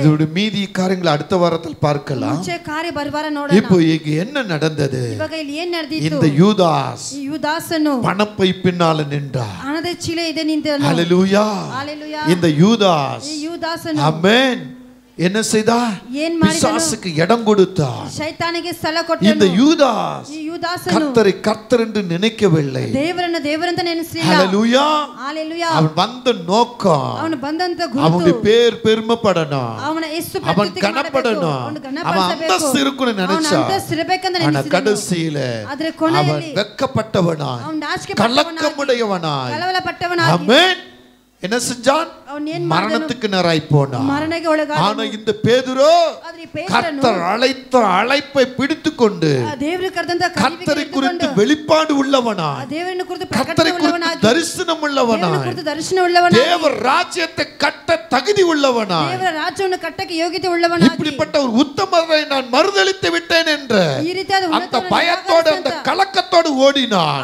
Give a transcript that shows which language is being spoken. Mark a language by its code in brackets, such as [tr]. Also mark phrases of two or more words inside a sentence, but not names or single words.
[ta] இதோட மீதி காரியங்களை அடுத்த வாரத்தில் பார்க்கலாம். [kn] ಮುಂಚೆ ಕಾರ್ಯ ಬರುವಾರ ನೋಡೋಣ. [ta] இப்போ இங்க என்ன நடந்தது? [kn] ಇವಾಗ ಇಲ್ಲಿ ಏನು ನಡೆದಿತ್ತು? [ta] இந்த யூதாஸ் [kn] ಈ யூದಾಸನು [ta] பணப்பை பின்னால நின்றார். [kn] ಹಣದ ಚೀಲ ಇದೆ ನಿಂತನು. [ta] ஹல்லேலூயா. ஹல்லேலூயா. இந்த யூதாஸ், [kn] ಈ யூದಾಸನು [ta] ஆமென், என்ன செய்தார்? பிசாசுக்கு இடம் கொடுத்தார். [kn] ಶೈತಾನಿಗೆ ಸ್ಥಳ ಕೊಟ್ಟನು. [ta] இந்த யூதாஸ் [kn] ಈ ಯೂದಾಸನು [ta] கர்த்தரை கர்த்தர் என்று நினைக்கவில்லை. [kn] ದೇವರನ್ನು ದೇವರಂತ ನೆನೆಸಲಿಲ್ಲ. [ta] ஹல்லேலூயா. ஹல்லேலூயா. அவன் வந்த நோக்கம், [kn] ಅವನು ಬಂದಂತ ಗುರುತು, [ta] அவனுடைய பேர் பெருமைப்படணும், [kn] ಅವನ ಹೆಸರು [ta] அவன் கனப்படணும், அவன் அந்தஸ்து இருக்கணும்னு நினைச்சா. ஆனா கடைசியில அவன் வெட்கப்பட்டவனாய், கலக்கமுடையவனாய், கலவலப்பட்டவனாய், ஆமென், என்ன செஞ்சான்? மரணத்துக்கு நேராய் போனான். ஆனா இந்த பேதுரு கர்த்தர் அழைத்த அழைப்பை பிடித்துக்கொண்டு கர்த்தரை குறித்து வெளிப்பாடு உள்ளவனாய், கர்த்தரை குறித்து தரிசனம் உள்ளவனாய், தேவ ராஜ்யத்தை கட்ட தகுதி உள்ளவனாய், இப்படிப்பட்ட ஒரு உத்தமரை நான் மறுதலித்து விட்டேன் என்ற அந்த பயத்தோடு அந்த கலக்கத்தோடு ஓடினான்.